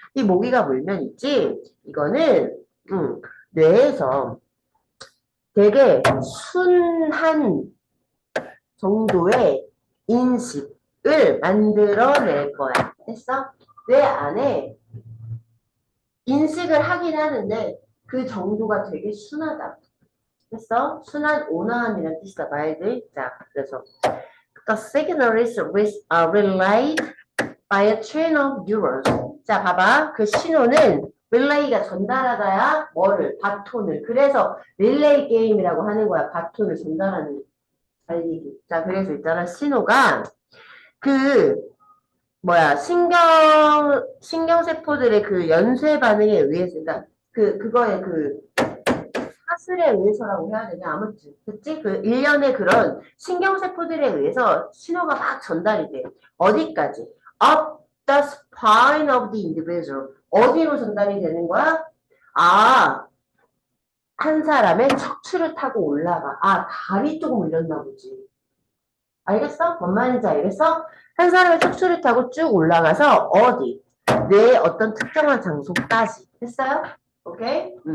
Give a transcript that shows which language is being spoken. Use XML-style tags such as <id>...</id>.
<ko>이 모기가 물면 있지, 이거는, 뇌에서 되게 순한 정도의 인식을 만들어낼 거야. 됐어? 뇌 안에 인식을 하긴 하는데 그 정도가 되게 순하다. 됐어? 순한 온화함이라는 뜻이다. 말들. 자, 그래서</ko> <en>the signal is relayed by a chain of neurons.</en> <ko>자, 봐봐. 그 신호는 릴레이가 전달하다야 뭐를? 바톤을. 그래서 릴레이 게임이라고 하는 거야. 바톤을 전달하는 달리기. 자, 그래서 있잖아. 신호가 그 뭐야 신경세포들의 그 연쇄 반응에 의해서 그러니까 그거의 그 사슬에 의해서라고 해야 되냐 아무튼 그치? 그 일련의 그런 신경세포들에 의해서 신호가 막 전달이 돼 어디까지?</ko> <en>Up the spine of the individual</en> <ko>어디로 전달이 되는 거야? 아, 한 사람의 척추를 타고 올라가 아, 다리 쪽으로 올렸나 보지 알겠어? 뭔 말인지 알겠어? 한 사람의 척추를 타고 쭉 올라가서 어디? 뇌의 어떤 특정한 장소까지. 됐어요? 오케이?</ko>